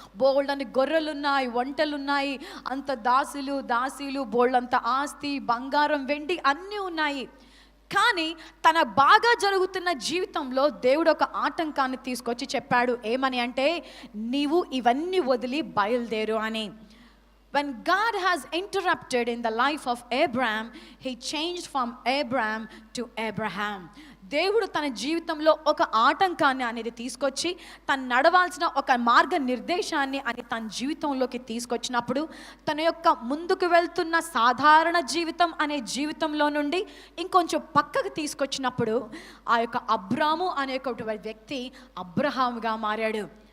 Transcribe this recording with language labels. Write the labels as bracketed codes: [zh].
[te] బోల్డ్ అని గొర్రెలున్నాయి, వంటలున్నాయి, అంత దాసీలు, బోల్డ్ అంత ఆస్తి, బంగారం, వెండి అన్నీ ఉన్నాయి. కానీ తన బాగా జరుగుతున్న జీవితంలో దేవుడు ఒక ఆటంకాన్ని తీసుకొచ్చి చెప్పాడు. ఏమని అంటే, నీవు ఇవన్నీ వదిలి బయలుదేరు అని. [en] When God has interrupted in the life of Abraham, he changed from Abraham to Abraham. [te] దేవుడు తన జీవితంలో ఒక ఆటంకాన్ని అనేది తీసుకొచ్చి తను నడవాల్సిన ఒక మార్గ నిర్దేశాన్ని అని తన జీవితంలోకి తీసుకొచ్చినప్పుడు, తన యొక్క ముందుకు వెళ్తున్న సాధారణ జీవితం అనే జీవితంలో నుండి ఇంకొంచెం పక్కకు తీసుకొచ్చినప్పుడు ఆ యొక్క అబ్రాము అనే ఒక వ్యక్తి అబ్రహాముగా మారాడు.